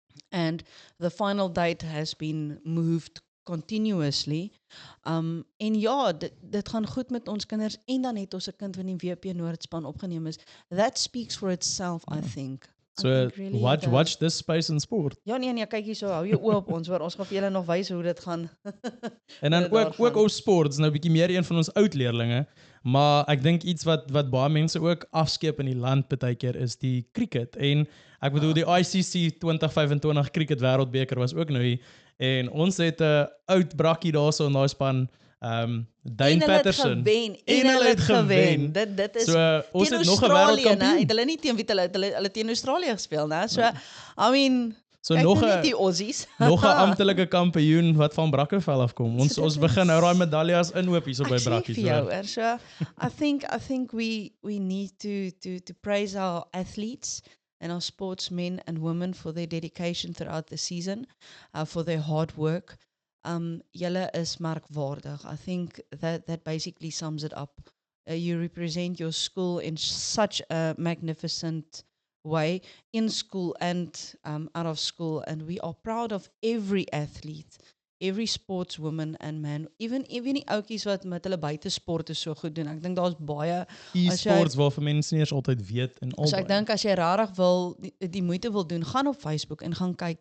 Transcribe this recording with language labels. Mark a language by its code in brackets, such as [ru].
[en] And the final date has been moved continuously. [af] En ja, dit gaan goed met ons kinders en dan het ons 'n kind wat in die WP Noordspan opgeneem is. [en] That speaks for itself, I think. So watch this space in sport. [af] Ja nee, kyk hier so, hou jou oë op ons, waar ons gaan vir julle nog wys hoe dit gaan. En dan ook op sport, nou 'n bietjie meer een van ons oud leerlinge, maar ek dink iets wat baie mense ook afskeep in die land partykeer is die cricket. En ek bedoel die ICC 2025 cricket wêreldbeker was ook nou hier en ons het 'n oud brakkie daarso in daai span. Dane Patterson. En hulle het gewen. Dit is so, ons het nog 'n wêreldkampioen. Het hulle nie teen wie hulle teen Australië gespeel, né? [en] So I mean, [af] so nog die Aussies. Nog 'n amptelike kampioen wat van Brackenfell afkom. Ons begin nou daai medaljes inhoop hierso by Brakkies. [en] So I think we need to praise our athletes and our sportsmen and women for their dedication throughout the season, for their hard work. [af] Julle is merkwaardig. [en] I think that basically sums it up. You represent your school in such a magnificent way, in school and out of school, and we are proud of every athlete, every sportswoman and man, even [af] die ouetjies wat met hulle buitesporte so goed doen. Ek dink daar's baie e-sports waarvan mense nie eens altyd weet en al. So ek dink as jy regtig wil die moeite wil doen, gaan op Facebook en gaan kyk.